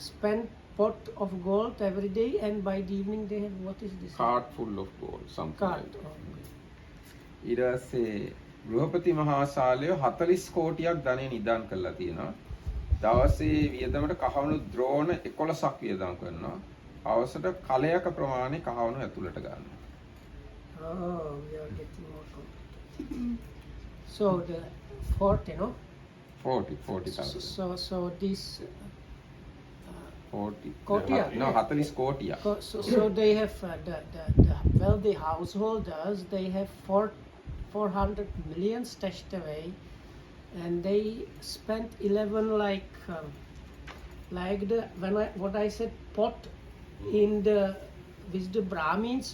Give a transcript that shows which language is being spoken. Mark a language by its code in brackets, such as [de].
[en] spend pot of gold every day, and by the evening they have, what is this? Cart full of gold, something Cart. like that. [si] ඊට පස්සේ ගෘහපති මහාසාලයෝ 40 කෝටියක් ධනෙ නිදාන් කරලා තියෙනවා. දවසේ වියදමට කහවණු ද්‍රෝණ 11ක් වියදම් කරනවා. අවසට කලයක ප්‍රමාණය කහවණු ඇතුළට ගන්නවා. [en] Oh, we are getting more complicated. So the 40, no? 40,000. So this 40. Kotiya? No, 40 කෝටියක්. so they have the wealthy householders, they have 400 million stashed away, and they spent 11 like the what I said pot in the with the Brahmins.